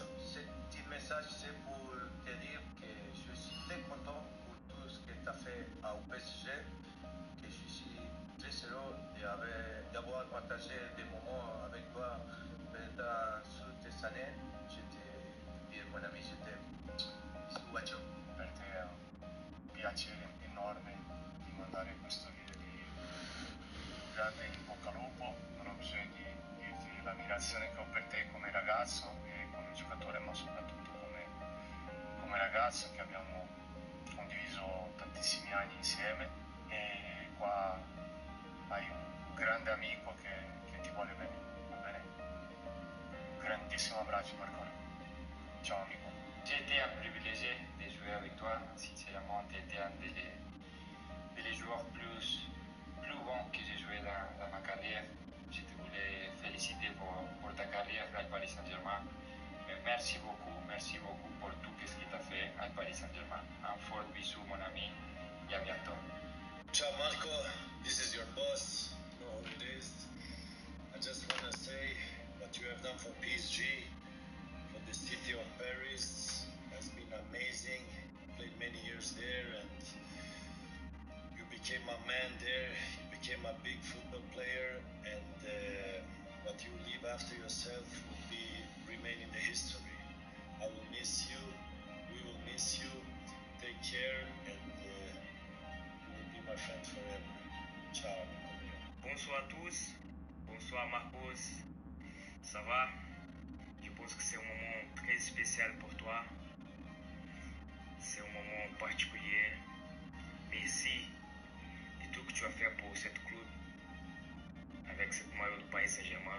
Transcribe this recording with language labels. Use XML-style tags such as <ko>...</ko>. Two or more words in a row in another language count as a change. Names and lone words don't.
<fr>Ce petit message, c'est pour te dire que je suis très content pour tout ce que tu as fait au PSG, que je suis très heureux d'avoir partagé des moments avec toi pendant toutes ces années. Je te dis, mon ami, je t'aime. Bisous,</fr> <it>bacio. Per te è un piacere enorme di mandare questo video di grande in bocca al lupo. Non ho bisogno di dirti l'ammirazione che ho per te come ragazzo e come giocatore, ma soprattutto come ragazzo, che abbiamo condiviso tantissimi anni insieme, e qua hai un grande amico che ti vuole bene, va bene? Un grandissimo abbraccio, Marco. Ciao amico.</it> <fr>J'ai été un privilégié de jouer avec toi. Sincèrement, tu étais un des joueurs plus bons que j'ai joué dans ma carrière. Je te voulais féliciter pour ta carrière à Paris Saint-Germain. Mais merci beaucoup pour tout ce que tu as fait à Paris Saint-Germain. Un fort bisou, mon ami, et à bientôt.</fr> <it>Ciao Marco,</it> <en>this is your boss. You know who it is. I just want to say what you have done for PSG, for the city of Paris, has been amazing. You played many years there and you became a man there. You became a big football player, and what you leave after yourself will remain in the history. I will miss you. We will miss you. Take care, and you will be my friend forever.</en> <it>Ciao, amico mio.</it> <fr>Bonsoir à tous. Bonsoir Marcos. Ça va? Je pense que c'est un moment très spécial pour toi. C'est un moment particulier. Merci de tout que tu as fait pour ce club, avec cette maillot de Paris Saint-Germain.</fr>